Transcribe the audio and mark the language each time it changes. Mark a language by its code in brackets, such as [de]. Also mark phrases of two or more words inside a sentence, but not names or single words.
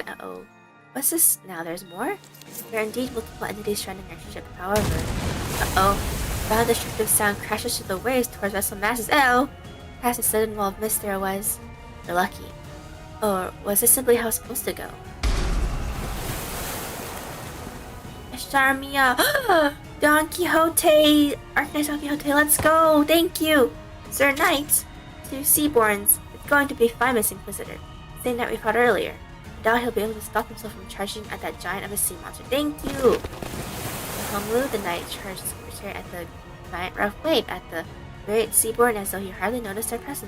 [en] Uh-oh. What's this now? There's more? There are indeed multiple entities stranding our ship, however. Uh-oh. Now the destructive sound crashes through the waves towards vessel masses. Oh! Past a sudden wall of mist there was. They're lucky. Or was this simply how it's supposed to go? Charmia! Don Quixote! Arknights Don Quixote, let's go! Thank you! Sir Knight! Two Seaborns. It's going to be fine, Miss Inquisitor. Same that we fought earlier. I doubt he'll be able to stop himself from charging at that giant of a sea monster. Thank you! In Honglu, the knight charged his secretary at the giant rough wave at the great Seaborn as though he hardly noticed their presence.